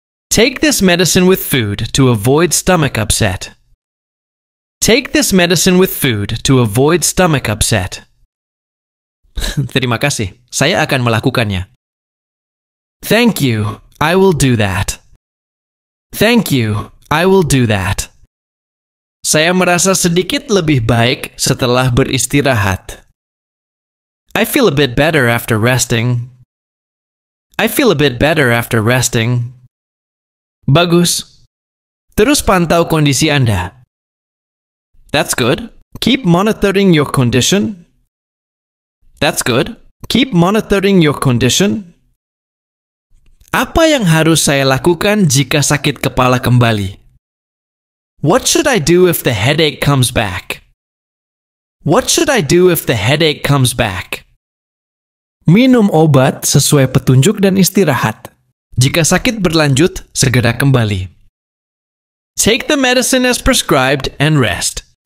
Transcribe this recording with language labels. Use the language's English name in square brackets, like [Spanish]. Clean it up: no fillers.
[English] Take this medicine with food to avoid stomach upset. Take this medicine with food to avoid stomach upset. [Indonesian] Terima kasih, saya akan melakukannya. [English] Thank you, I will do that. Thank you, I will do that. [Indonesian] Saya merasa sedikit lebih baik setelah beristirahat. [English] I feel a bit better after resting. I feel a bit better after resting. [Indonesian] Bagus. Terus pantau kondisi Anda. [English] That's good. Keep monitoring your condition. That's good. Keep monitoring your condition. [Indonesian] Apa yang harus saya lakukan jika sakit kepala kembali? [English] What should I do if the headache comes back? What should I do if the headache comes back? [Indonesian] Minum obat sesuai petunjuk dan istirahat. Jika sakit berlanjut, segera kembali. [English] Take the medicine as prescribed and rest.